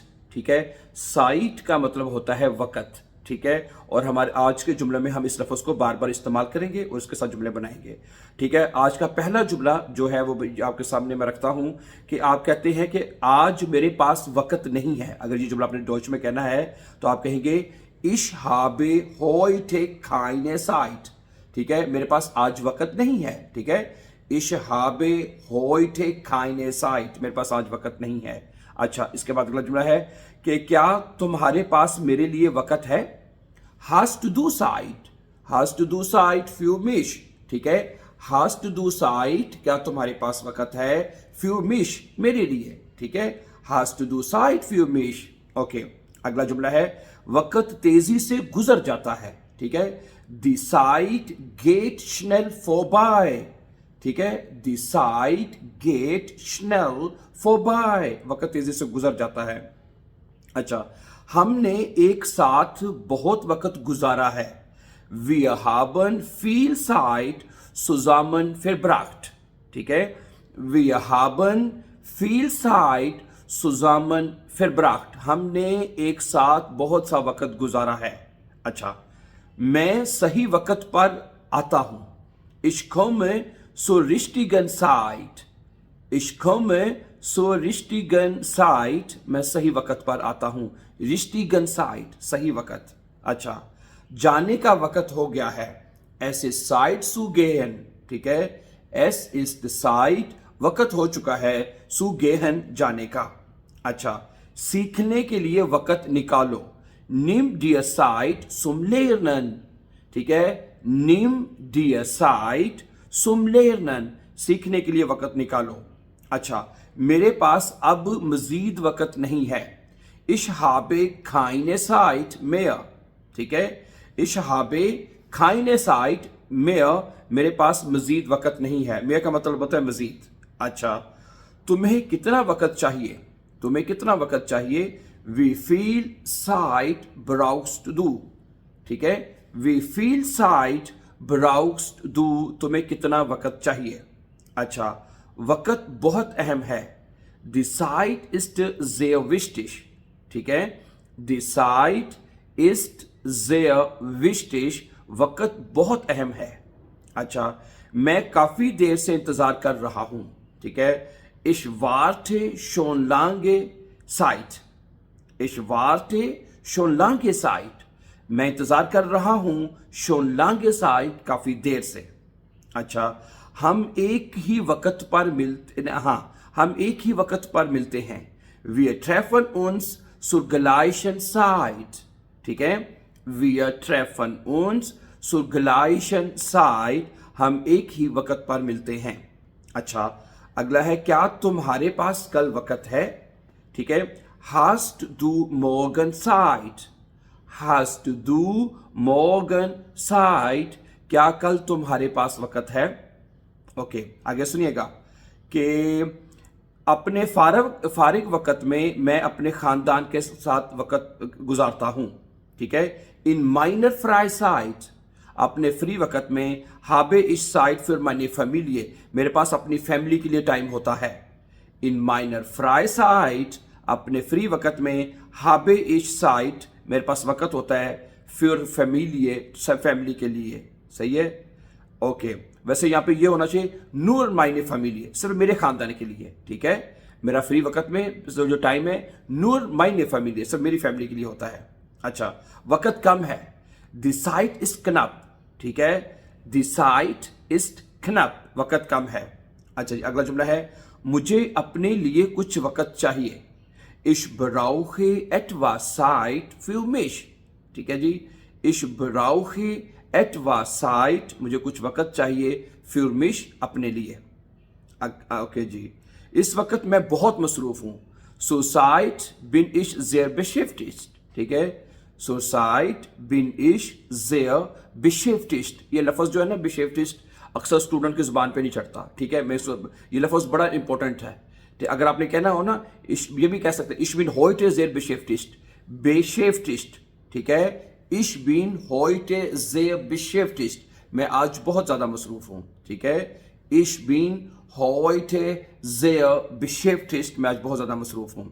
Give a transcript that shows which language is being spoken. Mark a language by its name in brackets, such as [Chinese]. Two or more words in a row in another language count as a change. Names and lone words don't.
[Urdu] ٹھیک ہے، سائٹ کا مطلب ہوتا ہے وقت. ٹھیک ہے، اور ہمارے آج کے جملے میں ہم اس لفظ کو بار بار استعمال کریں گے اور اس کے ساتھ جملے بنائیں گے. ٹھیک ہے، آج کا پہلا جملہ جو ہے وہ آپ کے سامنے میں رکھتا ہوں کہ آپ کہتے ہیں کہ آج میرے پاس وقت نہیں ہے. اگر یہ جملہ اپنے ڈوچ میں کہنا ہے تو آپ کہیں گے [German] Ich habe heute keine Zeit. [Urdu] ٹھیک ہے، میرے پاس آج وقت نہیں ہے. ٹھیک ہے, [German] Ich habe heute keine Zeit, [Urdu] میرے پاس آج وقت نہیں ہے. اچھا، اس کے بعد اگلا جملہ ہے کہ کیا تمہارے پاس میرے لیے وقت ہے. [German] Hast du Zeit? Hast du Zeit für mich? [Urdu] ٹھیک ہے, [German] Hast du Zeit, [Urdu] کیا تمہارے پاس وقت ہے, [German] für mich, [Urdu] میرے لیے. ٹھیک ہے, [German] Hast du Zeit für mich? [Urdu] اوکے، اگلا جملہ ہے وقت تیزی سے گزر جاتا ہے. ٹھیک ہے, [German] Die Zeit geht schnell vorbei। [Urdu] ٹھیک ہے, [German] Die Zeit geht schnell vorbei, [Urdu] وقت تیزی سے گزر جاتا ہے. اچھا، ہم نے ایک ساتھ بہت وقت گزارا ہے. [German] Wir haben viel Zeit zusammen verbracht। [Urdu] ٹھیک ہے, [German] Wir haben viel Zeit zusammen verbracht, [Urdu] ہم نے ایک ساتھ بہت سا وقت گزارا ہے. اچھا، میں صحیح وقت پر آتا ہوں. [German] Ich komme zur richtigen Zeit। Ich komme zur richtigen Zeit, [Urdu] میں صحیح وقت پر آتا ہوں. [German] richtigen Zeit, [Urdu] صحیح وقت. اچھا، جانے کا وقت ہو گیا ہے. [German] Es ist Zeit zu gehen। [Urdu] ٹھیک ہے, [German] Es ist Zeit, [Urdu] وقت ہو چکا ہے, [German] zu gehen, [Urdu] جانے کا. اچھا، سیکھنے کے لیے وقت نکالو. [German] Nimm dir Zeit zum Lernen। [Urdu] ٹھیک ہے, [German] Nimm dir Zeit zum Lernen, [Urdu] سیکھنے کے لیے وقت نکالو. اچھا، میرے پاس اب مزید وقت نہیں ہے. [German] Ich habe keine Zeit mehr। [Urdu] ٹھیک ہے, [German] Ich habe keine Zeit mehr, [Urdu] میرے پاس مزید وقت نہیں ہے. mehr کا مطلب ہوتا ہے مزید. اچھا، تمہیں کتنا وقت چاہیے، تمہیں کتنا وقت چاہیے. [German] Wie viel Zeit brauchst du? [Urdu] ٹھیک ہے, [German] Wie viel Zeit brauchst du, [Urdu] تمہیں کتنا وقت چاہیے. اچھا، وقت بہت اہم ہے. [German] Die Zeit ist sehr wichtig। [Urdu] ٹھیک ہے, [German] Die Zeit ist sehr wichtig, [Urdu] وقت بہت اہم ہے. اچھا، میں کافی دیر سے انتظار کر رہا ہوں. ٹھیک ہے, [German] Ich warte schon lange Zeit। Ich warte schon lange Zeit, [Urdu] میں انتظار کر رہا ہوں [German] schon lange Zeit, [Urdu] کافی دیر سے. اچھا، ہم ایک ہی وقت پر ملتے، ہاں، ہم ایک ہی وقت پر ملتے ہیں. [German] Wir treffen uns zur gleichen Zeit। [Urdu] ٹھیک ہے, [German] Wir treffen uns zur gleichen Zeit, [Urdu] ہم ایک ہی وقت پر ملتے ہیں. اچھا، اگلا ہے کیا تمہارے پاس کل وقت ہے. ٹھیک ہے, [German] Hast du morgen Zeit? Hast du morgen Zeit, [Urdu] کیا کل تمہارے پاس وقت ہے. اوکے، آگے سنیے گا کہ اپنے فارغ وقت میں میں اپنے خاندان کے ساتھ وقت گزارتا ہوں. ٹھیک ہے, [German] In meiner Freizeit, [Urdu] اپنے فری وقت میں [German] habe ich Zeit für meine Familie, [Urdu] میرے پاس اپنی فیملی کے لیے ٹائم ہوتا ہے. [German] In meiner Freizeit, [Urdu] اپنے فری وقت میں [German] habe ich Zeit, [Urdu] میرے پاس وقت ہوتا ہے [German] für Familie, [Urdu] سب فیملی کے لیے. صحیح ہے، اوکے. ویسے یہاں پہ یہ ہونا چاہیے [German] nur meine Familie, [Urdu] صرف میرے خاندان کے لیے. ٹھیک ہے، میرا فری وقت میں جو ٹائم ہے [German] nur meine Familie, [Urdu] صرف میری فیملی کے لیے ہوتا ہے. اچھا، وقت کم ہے. [German] Die Zeit ist knapp। [Urdu] ٹھیک ہے, [German] Die Zeit ist knapp, [Urdu] وقت کم ہے. اچھا جی، اگلا جملہ ہے مجھے اپنے لیے کچھ وقت چاہیے. [German] Ich brauche etwas Zeit für mich। [Urdu] ٹھیک ہے جی, [German] Ich brauche etwas Zeit, [Urdu] مجھے کچھ وقت چاہیے, [German] für mich, [Urdu] اپنے لیے. اوکے جی، اس وقت میں بہت مصروف ہوں. [German] Zurzeit bin ich sehr beschäftigt। [Urdu] ٹھیک ہے, [German] Zurzeit bin ich sehr beschäftigt, [Urdu] یہ لفظ جو ہے نا beschäftigt اکثر سٹوڈنٹ کی زبان پہ نہیں چڑھتا. ٹھیک ہے، میں یہ لفظ بڑا امپورٹنٹ ہے۔ اگر آپ نے کہنا ہو نا، یہ بھی کہہ سکتے ہیں, [German] Ich bin heute sehr beschäftigt, [Urdu] بیشیفٹسٹ، ٹھیک ہے, [German] Ich bin heute sehr beschäftigt, [Urdu] میں آج بہت زیادہ مصروف ہوں، ٹھیک ہے, [German] Ich bin heute sehr beschäftigt, [Urdu] میں آج بہت زیادہ مصروف ہوں.